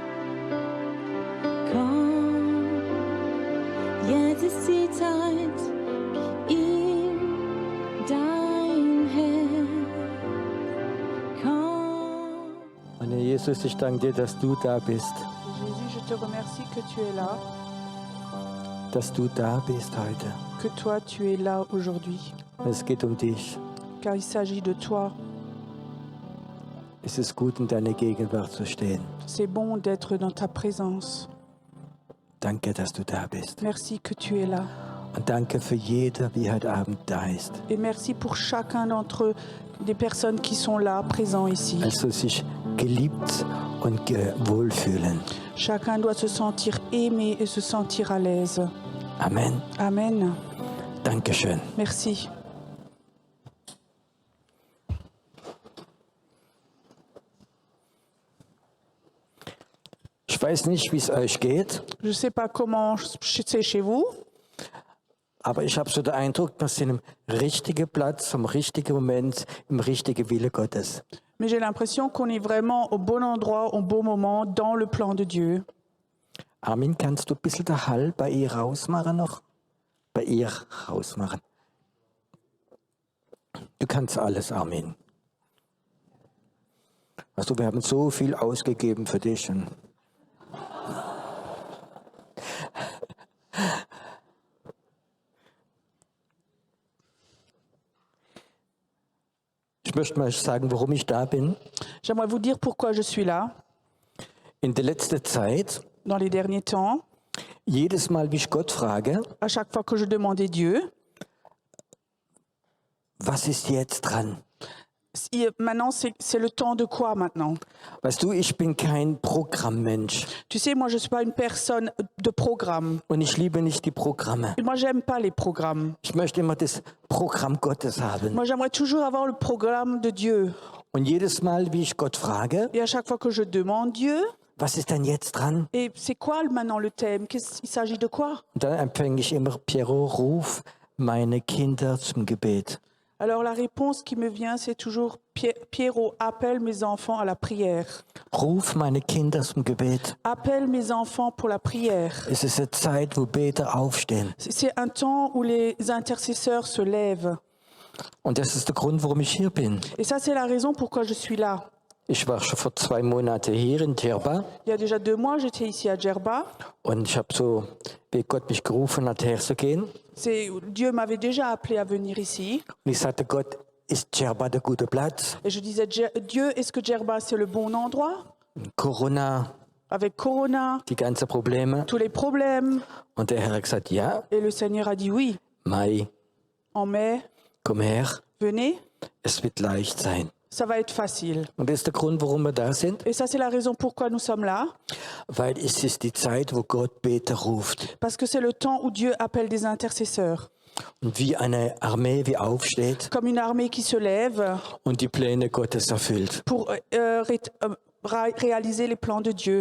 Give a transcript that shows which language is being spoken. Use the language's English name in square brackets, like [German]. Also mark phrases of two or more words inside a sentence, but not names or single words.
[German] Komm, jetzt ist die Zeit, gib ihm dein Herz. Komm. Und Herr Jesus, ich danke dir, dass du da bist. [French] Jésus, je te remercie que tu es là, [German] Dass du da bist heute. [French] que toi tu es là aujourd'hui, [German] Es geht um dich. [French] car il s'agit de toi. [German] Es ist gut, in deiner Gegenwart zu stehen. [French] C'est bon d'être dans ta présence. [German] Danke, dass du da bist. [French] Merci que tu es là. [German] Und danke für jeder, wie heute Abend da ist. [French] Et merci pour chacun d'entre eux, des personnes qui sont là, présents ici. [German] Also sich geliebt und wohlfühlen. [French] Chacun doit se sentir aimé et se sentir à l'aise. [German] Amen. [French] Amen. [German] Dankeschön. [French] Merci. [German] Ich weiß nicht, wie es euch geht, [French] Je ne sais pas comment c'est chez vous, [German] aber ich habe so den Eindruck, wir sind im richtigen Platz, am richtigen Moment, im richtigen Wille Gottes. [French] mais j'ai l'impression qu'on est vraiment au bon endroit, au bon moment, dans le plan de Dieu. [German] Armin, kannst du ein bisschen den Hall bei ihr rausmachen noch? Bei ihr rausmachen. Du kannst alles, Armin. Weißt du, wir haben so viel ausgegeben für dich. Und ich möchte mal sagen, warum ich da bin. [French] J'aimerais vous dire pourquoi je suis là. [German] In der letzten Zeit, [French] Dans les derniers temps, [German] jedes Mal, wie ich Gott frage, [French] à chaque fois que je demandais Dieu, [German] was ist jetzt dran? [French] maintenant c'est le temps de quoi maintenant? [German] Weißt du, ich bin kein Programmmensch [French] Tu sais, moi je ne suis pas une personne de programme. [German] und ich liebe nicht die Programme. [French] Moi j'aime pas les programmes. [German] Ich möchte immer das Programm Gottes haben. [French] Moi j'aimerais toujours avoir le programme de Dieu. [German] Und jedes Mal, wie ich Gott frage, [French] Et à chaque fois que je demande Dieu, [German] was ist denn jetzt dran? [French] et c'est quoi maintenant le thème? Il s'agit de quoi? [German] Und dann empfange ich immer, Piero, ruf meine Kinder zum Gebet. [French] Alors la réponse qui me vient, c'est toujours Pierrot, appelle mes enfants à la prière. [German] Ruf meine Kinder zum Gebet. [French] Appelle mes enfants pour la prière. [German] Es ist eine Zeit, wo Beter aufstehen. [French] C'est un temps où les intercesseurs se lèvent. [German] Und das ist der Grund, warum ich hier bin. [French] Et ça, c'est la raison pourquoi je suis là. [German] Ich war schon vor 2 Monaten hier in Djerba [French] Il y a déjà 2 mois, j'étais ici à Djerba. [German] und ich habe so, wie Gott mich gerufen hat, herzugehen. [French] Dieu m'avait déjà appelé à venir ici. [German] Und ich sagte, Gott, ist Djerba der gute Platz? [French] Et je disais, Dieu, est-ce que Djerba, c'est le bon endroit? [German] Corona, [French] Avec Corona, [German] die ganzen Probleme. [French] tous les problèmes. [German] Und der Herr hat gesagt, ja, [French] Et le Seigneur a dit oui. [German] Mai, [French] En mai, [German] komm her, [French] venez, [German] es wird leicht sein. [French] ça va être facile. [German] Und das ist der Grund, warum wir da sind, [French] Et ça, c'est la raison pourquoi nous sommes là. [German] weil es ist die Zeit, wo Gott Beter ruft. [French] Parce que c'est le temps où Dieu appelle des intercesseurs. [German] Und wie eine Armee, wie aufsteht [French] Comme une armée qui se lève [German] und die Pläne Gottes erfüllt. [French] pour réaliser les plans de Dieu.